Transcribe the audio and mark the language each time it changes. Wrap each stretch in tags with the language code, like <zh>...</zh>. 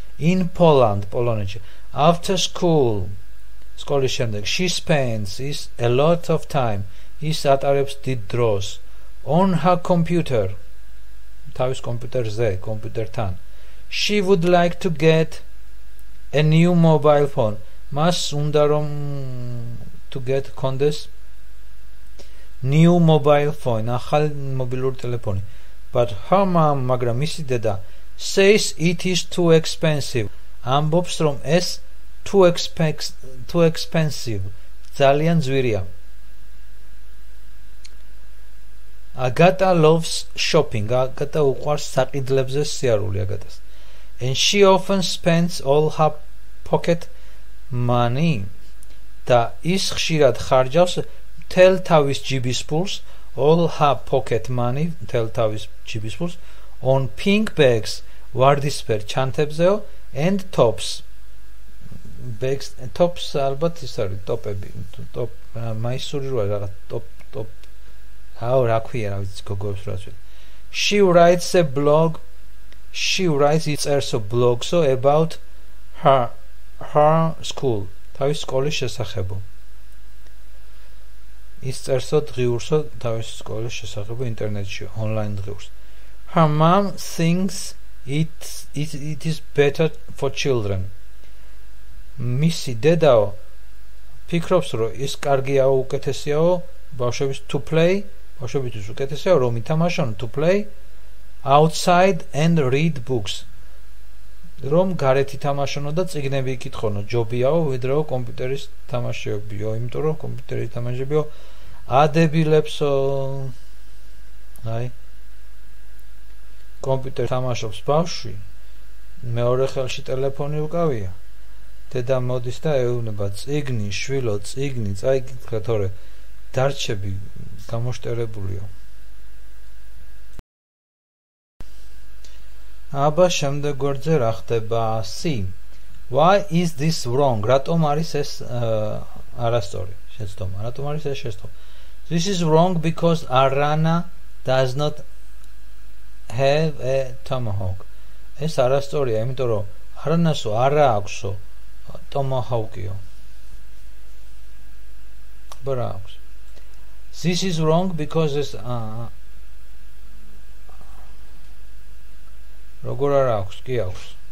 <en>In Poland,</en> <ka>პოლონეთში.</ka> <en>After school,</en> <ka>სკოლის შემდეგ,</ka> <en>she spends a lot of time,</en> <ka>ის ატარებს დიდ დროს,</ka> <en>on her computer,</en> <ka>თავის კომპიუტერზე, კომპიუტერთან.</ka> <en>She would like to get a new mobile phone.</en> <ka>მას უნდა რომ</ka> <en>to get</en> <ka>კონდეს</ka> <en>new mobile phone,</en> <ka>ახალი მობილური ტელეფონი.</ka> <en>But her mom,</en> <ka>მაგრამ მისი დედა,</ka> <en>says it is too expensive.</en> <ka>ამბობს რომ ეს</ka> <en>too expensive.</en> <ka>ძალიან ძვირია.</ka> <en>Agata loves shopping. Agata</en> <ka>უყვარს საყიდლებზე სიარული</ka> <en>Agata. And she often spends all her pocket money.</en> <ka>და ის ხშირად ხარჯავს მთელ თავის ჯიბის ფულს,</ka> <en>all her pocket money,</en> <ka>მთელ თავის ჯიბის ფულს,</ka> <en>on pink bags,</en> <ka>ვარდისფერ ჩანთებზეო,</ka> <en>and tops. Bags and tops</en> <ka>ალბათ ის არის ტოპები, ტოპ მაისური რა რაღაც ტოპ აუ რა ქვია რა ვიცი გოგოებს რა ვიცი.</ka> <en>She writes a blog. She writes a blog so about her school.</en> <ka>თავის სკოლის შესახებ. ის წერსო დღიურსო თავის სკოლის შესახებ ინტერნეტში, online დღიურს.</ka> <en>Her mom thinks it is better for children.</en> <ka>მისი დედაო ფიქრობს რომ ის კარგიაო უკეთესიაო ბავშვების</ka> <en>to play,</en> <ka>ბავშვებისთვის უკეთესიაო რომ ითამაშონ</ka> <en>to play outside and read books.</en> <ka>რომ გარეთ ითამაშონო და წიგნები იკითხონო, ჯობიაო ვიდრეო კომპიუტერის თამაშებიო, იმიტომ რომ კომპიუტერის თამაშებიო ადებილებსო. აი კომპიუტერ თამაშობს ბავშვი, მეორე ხელში ტელეფონი უკავია. დედა მოდის და ეუბნება წიგნი, შვილო, წიგნი, წაიკითხე, თორე დარჩები გამოშტერებულიო. აბა შემდეგ გვერდზე რა ხდება? C.</ka> <en>Why is this wrong?</en> <ka>რატომ არის ეს არასწორი? შეცდომა. რატომ არის ეს შეცდომა?</ka> <en>This is wrong because Arana does not have a tomahawk.</en> <ka>ეს არასწორია, იმიტომ რომ არანასო არა აქვსო tomahawkio. აბა აქვს.</ka> <en>This is wrong because</en> <ka>ეს როგორ არ აქვს? კი აქვს.</ka>